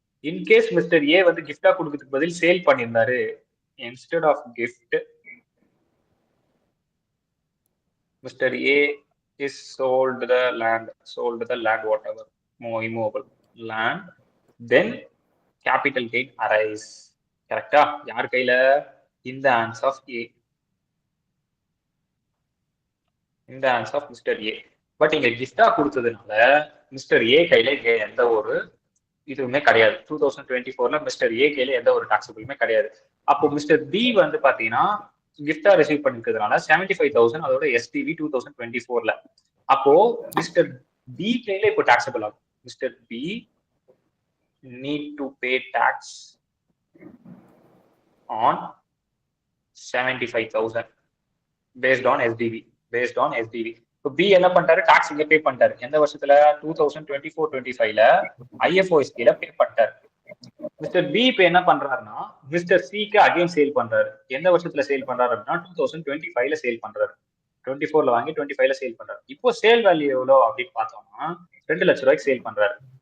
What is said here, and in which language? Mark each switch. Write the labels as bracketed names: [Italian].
[Tamil] In case mister A வந்து கிஃப்டா கொடுக்கறதுக்கு பதில் சேல் பண்ணியிருந்தாரு, instead of gift mister A is [English] sold the land whatever immovable land, then capital gain arise. [Tamil] கரெக்டா? யார் கையில? [English] in the hands of A, in the hands of mister A. [Tamil] But இங்க கிஃப்டா கொடுத்ததுனால மிஸ்டர் ஏ கையில எந்த ஒரு இதுவுமே கிடையாது. 2024ல மிஸ்டர் ஏ கையில எந்த ஒரு டாக்ஸபிளுமே கிடையாது. அப்போ மிஸ்டர் பி வந்து பாத்தீங்கன்னா கிஃப்டா ரிசீவ் பண்ணிருக்கிறதுனால 75,000 அதோட எஸ்டிவி 2024ல. அப்போ மிஸ்டர் பி கையில இப்போ டாக்ஸபிள் ஆகும். [English] Mister B need to pay tax on 75,000 based on SDV. [Tamil] இப்போ பி என்ன பண்ணிட்டாரு? டாக்ஸ் இங்க பே பண்ணிட்டாரு. எந்த வருஷத்துல? 2024-25ல IFOS கீழ பே பண்ணிட்டாரு. மிஸ்டர் பி இப்ப என்ன பண்றாருன்னா மிஸ்டர் சிக்கு அகைன் சேல் பண்றாரு. எந்த வருஷத்துல சேல் பண்றாரு அப்படின்னா 2025ல சேல் பண்றாரு. 24ல வாங்கி 25ல சேல் பண்றாரு. இப்போ சேல் வேல்யூ எவ்வளவு அப்படின்னு பார்த்தோம்னா 2 லட்சம் ரூபாய்க்கு சேல் பண்றாரு.